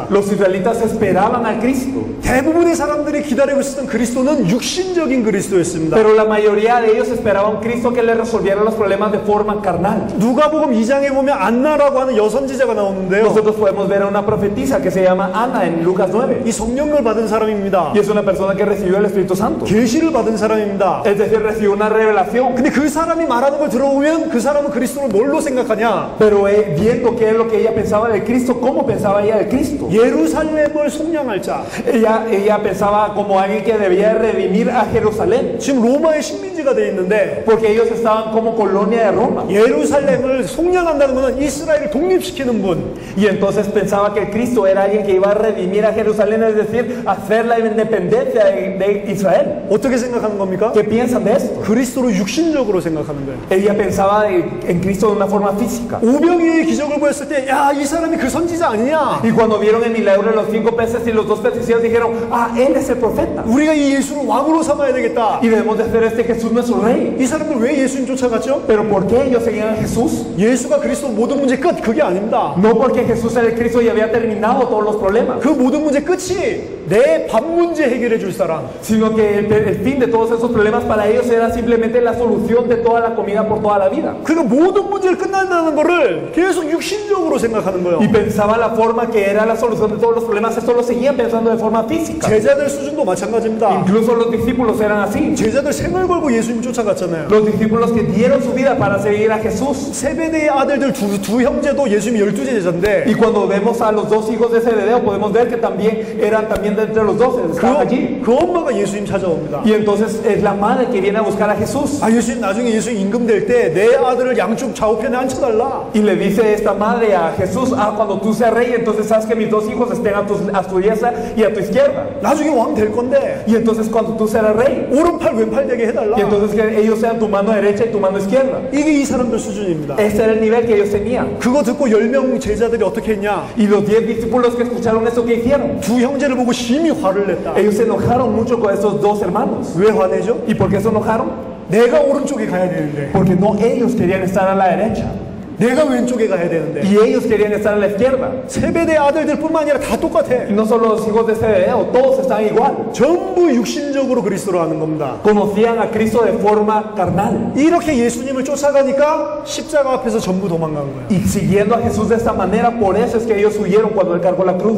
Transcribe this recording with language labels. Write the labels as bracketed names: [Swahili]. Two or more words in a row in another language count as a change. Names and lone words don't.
[Spanish] Los israelitas esperaban al Cristo. [Korean] 대부분의 사람들이 기다리고 있었던 그리스도는 육신적인 그리스도였습니다. [Spanish] Pero la mayoría de ellos esperaban un Cristo que les resolviera los problemas de forma carnal. [Korean] 누가복음 2장에 보면 안나라고 하는 여선지자가 나오는데요. [Spanish] Nosotros podemos ver a una profetisa que se llama Ana en Lucas 9. [Korean] 이 성령을 받은 사람입니다. [Spanish] Y es una persona que recibió el Espíritu Santo. [Korean] 계시를 받은 사람입니다. [Spanish] Es decir, recibió una revelación. [Korean] 근데 그 사람이 말하는 걸 들어보면 그 사람은 그리스도를 뭘로 생각하냐? [Spanish] Pero viendo qué es lo que ella pensaba del Cristo, ¿cómo pensaba ella del Cristo? [Korean] 예루살렘을 속량할 자. [Spanish] Ella pensaba como alguien que debía redimir a Jerusalén. [Korean] 지금 로마의 식민지가 돼 있는데 [Spanish] Porque ellos estaban como colonia de Roma. [Korean] 예루살렘을 속량한다는 것은 이스라엘을 독립시키는 분. [Spanish] Y entonces pensaba que el Cristo era alguien que iba a redimir a Jerusalén, es decir, hacer la independencia de Israel. [Korean] 어떻게 생각하는 겁니까? [Spanish] ¿Qué piensan de esto? [Korean] 그리스도를 육신적으로 생각하는 거예요. [Spanish] Ella pensaba en Cristo de una forma física. [Korean] 오병이의 기적을 보였을 때, 야, 이 사람이 그 선지자 아니냐? [Spanish] Y cuando vieron el milagro de los 5 peces y los 2 peces, ellos dijeron, ah, él es el profeta. [Korean] 우리가 이 예수를 왕으로 삼아야 되겠다. [Spanish] Y debemos de hacer este Jesús nuestro rey. [Korean] 이 사람들 왜 예수님 쫓아갔죠? [Spanish] Pero ¿por qué ellos seguían a Jesús? [Korean] 예수가 그리스도 모든 문제 끝, 그게 아닙니다. [Spanish] No porque Jesús era el Cristo y había terminado todos los problemas, [Korean] 그 모든 문제 끝이 내 밥 문제 해결해 줄 사람, [Spanish] sino que el fin de todos esos problemas para ellos era simplemente la solución de toda la comida por toda la vida. [Korean] 그러니까 모든 문제를 끝난다는 거를 계속 육신적으로 생각하는 거예요. [Spanish] Y pensaba la forma que era la solución de todos los problemas, esto lo seguían pensando de forma física. [Korean] 제자들 수준도 마찬가지입니다. [Spanish] Incluso los discípulos eran así. [Korean] 제자들 생을 걸고 예수님 쫓아갔잖아요. [Spanish] Los discípulos que dieron su vida para seguir a Jesús. [Korean] 세베대의 아들들 두 형제도 예수님이 12 제자인데 [Spanish] Y cuando vemos a los dos hijos de Zebedeo, podemos ver que también eran también de entre los 12, estaban allí. [Korean] 그 엄마가 예수님 찾아옵니다. [Spanish] Y entonces es la madre que viene a buscar a Jesús. [Korean] 아, 예수님 나중에 예수님 임금될 때 내 아들을 양쪽 좌우편에 앉혀달라. [Spanish] Y le dice esta madre a Jesús, cuando tú seas rey, entonces haz que mis dos hijos estén a tu diestra y a tu izquierda. [Korean] 나중에 왕 될 건데 [Spanish] Y entonces cuando tú serás rey, [Korean] 오른팔 왼팔 되게 해달라. [Spanish] y entonces que ellos sean tu mano derecha y tu mano izquierda. [Korean] 이게 이 사람들 수준입니다. [Spanish] Ese era el nivel que ellos tenían. [Korean] 그거 듣고 10명 제자들이 어떻게 했냐? [Spanish] Y los 10 discípulos que escucharon eso, ¿qué hicieron? [Korean] 두 형제를 보고 심히 화를 냈다. [Spanish] Ellos se enojaron mucho con esos dos hermanos. [Korean] 왜 화내죠? [Spanish] ¿Y por qué se enojaron? [Korean] 내가 오른쪽에 가야 되는데 [Spanish] Porque no ellos querían estar a la derecha [Korean] 내가 왼쪽에 가야 되는데 [Spanish] y ellos querían estar a la izquierda. [Korean] 세베대 아들들뿐만 아니라 다 똑같아. [Spanish] Y no solo los hijos de Zebedeo, todos están igual. [Korean] 전부 육신적으로 그리스도로 하는 겁니다. [Spanish] Conocían a Cristo de forma carnal. [Korean] 이렇게 예수님을 쫓아가니까 십자가 앞에서 전부 도망간 거야. [Spanish] Y siguiendo a Jesús de esta manera, por eso es que ellos huyeron cuando él cargó la cruz.